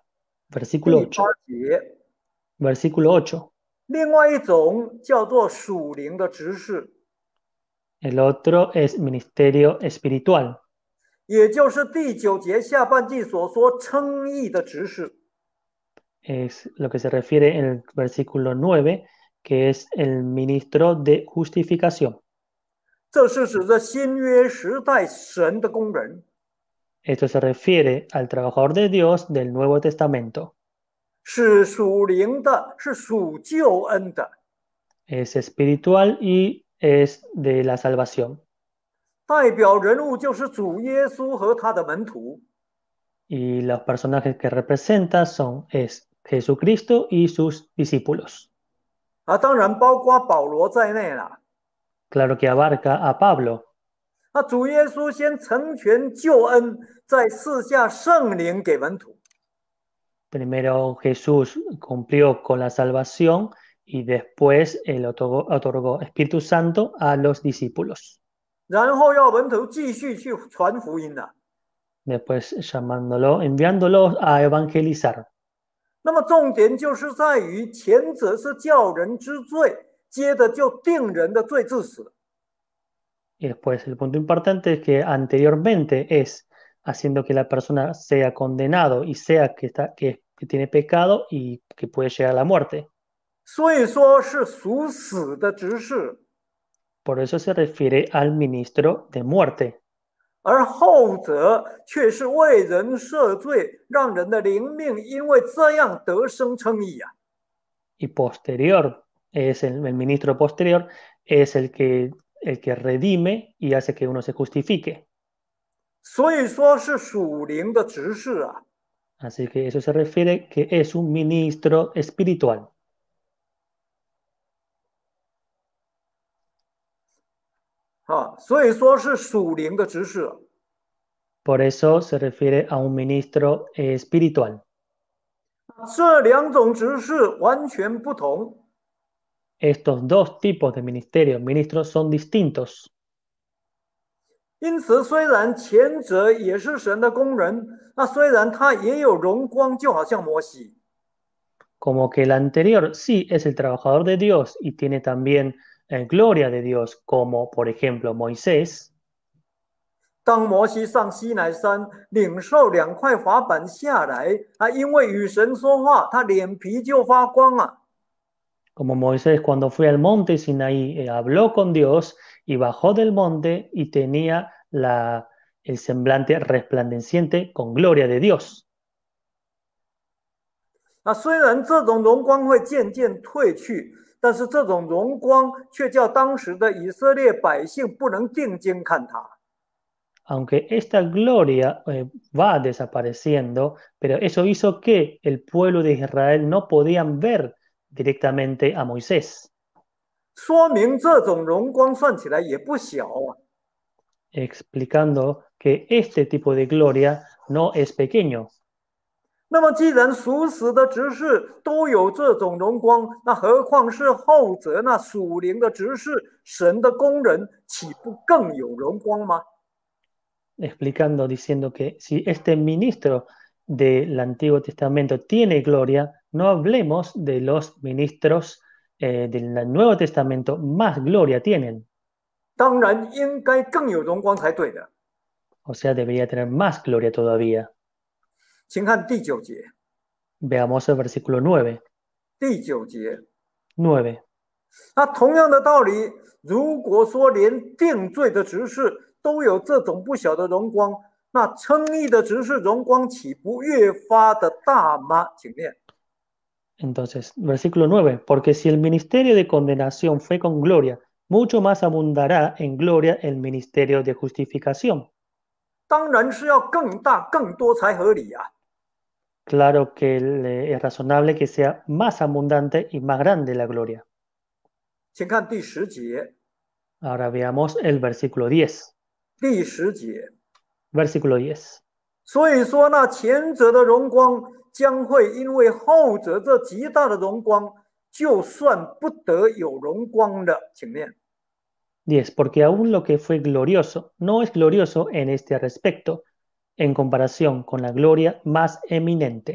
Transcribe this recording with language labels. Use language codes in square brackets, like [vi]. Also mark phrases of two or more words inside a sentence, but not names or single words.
[zh] 第 [es] versículo 8. [zh] 8节， [es] Versículo 8. [zh] 另外一种叫做属灵的执事， [es] El otro es ministerio espiritual, [zh] 也就是第9节下半句所说称义的执事。 [es] es lo que se refiere en el versículo 9, que es el ministro de justificación. [zh] 这是指着新约时代神的工人， [es] Esto se refiere al trabajador de Dios del Nuevo Testamento. [zh] 是属灵的，是属救恩的， [es] Es espiritual y es de la salvación. [zh] 代表人物就是主耶稣和他的门徒。 [es] Y los personajes que representa es Jesucristo y sus discípulos. [zh] 当然包括保罗在内了。 [es] Claro que abarca a Pablo. [zh] 主耶稣先成全救恩，再赐下圣灵给门徒。 [es] Primero Jesús cumplió con la salvación y después él otorgó Espíritu Santo a los discípulos. [zh] 然后要门徒继续去传福音了。 [es] Después enviándolos a evangelizar. [zh] 那么重点就是在于前者是叫人知罪，接着就定人的罪治死。 [es] Y después el punto importante es que anteriormente es haciendo que la persona sea condenado y sea que tiene pecado y que puede llegar a la muerte. [zh] 所以说是属死的执事， [es] Por eso se refiere al ministro de muerte. [zh] 而后者却是为人赦罪，让人的灵命因为这样得生称义啊。 [es] Y posterior, el ministro posterior es el que redime y hace que uno se justifique. [zh] 所以说是属灵的执事啊。 [es] Así que eso se refiere que es un ministro espiritual. [zh] 所以说是属灵的执事。 [es] Por eso se refiere a un ministro espiritual. [zh] 这两种执事完全不同。 [es] Estos dos tipos de ministros son distintos. [zh] 因此，虽然前者也是神的工人，虽然他也有荣光，就好像摩西。 [es] Como que el anterior sí es el trabajador de Dios y tiene también gloria de Dios, como por ejemplo Moisés. [zh] 当摩西上西乃山领受2块法板下来，因为与神说话，他脸皮就发光啊。 [es] Como Moisés cuando fue al monte Sinaí habló con Dios y bajó del monte y tenía el semblante resplandeciente con gloria de Dios. [zh] 虽然这种荣光会渐渐褪去，但是这种荣光却叫当时的以色列百姓不能定睛看他。 [es] Aunque esta gloria va desapareciendo, pero eso hizo que el pueblo de Israel no podían ver directamente a Moisés. [zh] 说明这种荣光算起来也不小啊。 [es] Explicando que este tipo de gloria no es pequeño. [zh] 那么，既然属死的执事都有这种荣光，何况是后者那属灵的执事，神的工人，岂不更有荣光吗？ [es] Explicando, diciendo que si este ministro del Antiguo Testamento tiene gloria, no hablemos de los ministros del Nuevo Testamento, más gloria tienen. [zh] 当然应该更有荣光才对的。 [es] O sea, debería tener más gloria todavía. [zh] 请看第9节。 [es] Veamos el versículo 9. [zh] 第9节， [es] 9. [zh] 同样的道理，如果说连定罪的执事都有这种不小的荣光，那称义的执事荣光岂不越发的大吗？请念。 [es] Entonces, versículo 9. Porque si el ministerio de condenación fue con gloria, mucho más abundará en gloria el ministerio de justificación. [zh] 当然是要更大更多才合理啊。 [es] Claro que es razonable que sea más abundante y más grande la gloria. [zh] 请看第10节。 [es] Ahora veamos el versículo 10. [zh] 第10节， [es] Versículo 10. [zh] 所以说那前者的荣光将会因为后者这极大的荣光，就算不得有荣光了。请念。 [es] 10. Porque aún lo que fue glorioso no es glorioso en este respecto, en comparación con la gloria más eminente.